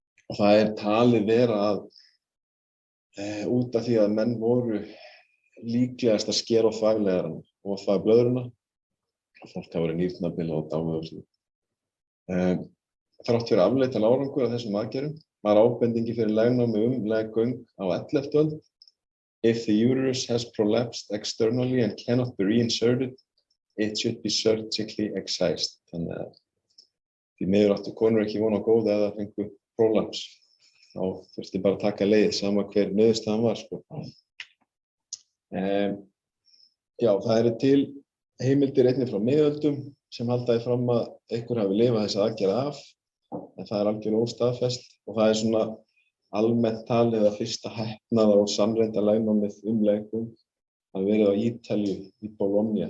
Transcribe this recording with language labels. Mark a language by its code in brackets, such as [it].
[is] Og það talið vera að út af því að menn voru líklegast að skera á þvaglegarana og þvagblöðruna og fólk hafa verið nýrnabila og dáið. Þrátt fyrir afleitan árangur af þessum aðgerðum var ábendingi fyrir legnámi leggöng á 11. öld. [en] If the uterus has prolapsed externally and cannot be reinserted, it should be surgically excised. [is] Þannig að því miður áttu konur ekki von á góðu eða fengu prolaps. Þá þurfti bara að taka leið sama hver niðurstaðan var, sko. Já, það eru til heimildir einnig frá miðöldum sem haldaði fram að einhver hafi lifað þessa aðgerð af, en það algjörlega óstaðfest og það svona almennt talið að fyrsta heppnaða og sannreynda legnámið leggöng hafi verið á Ítalíu í Bologna.